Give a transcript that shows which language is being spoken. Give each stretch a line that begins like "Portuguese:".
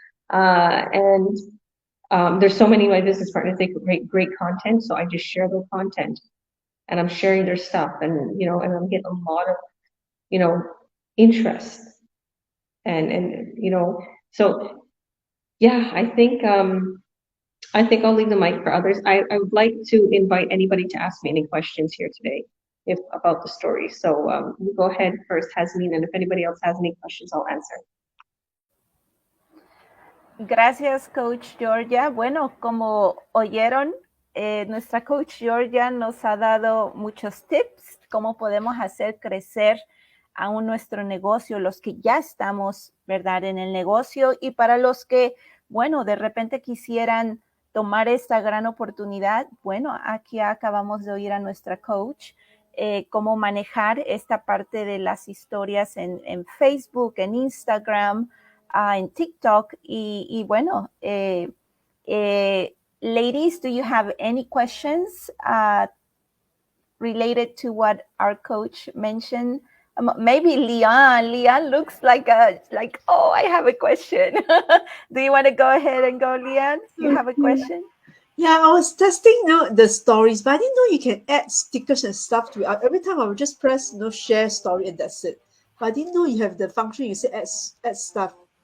English: And there's so many of my business partners, they create great content, so I just share their content and I'm sharing their stuff, and and I'm getting a lot of interest, and so yeah, I think I'll leave the mic for others. I would like to invite anybody to ask me any questions here today about the story. So you go ahead first, Hasmin, and if anybody else has any questions, I'll answer.
Spanish: Gracias, Coach Georgia. Bueno, como oyeron, nuestra Coach Georgia nos ha dado muchos tips, cómo podemos hacer crecer aún nuestro negocio, los que ya estamos, ¿verdad?, en el negocio, y para los que, bueno, de repente quisieran tomar esta gran oportunidad, bueno, aquí acabamos de oír a nuestra coach, cómo manejar esta parte de las historias en Facebook, en Instagram, en TikTok, y bueno,
English: ladies, do you have any questions related to what our coach mentioned? Maybe Leon looks like oh, I have a question. Do you want to go ahead and go, Leon? You have a question? Yeah, I was testing the stories, but I didn't know you can add stickers and stuff to it. Every time I would just press share story and that's it. But I didn't know you have the function you say add stuff.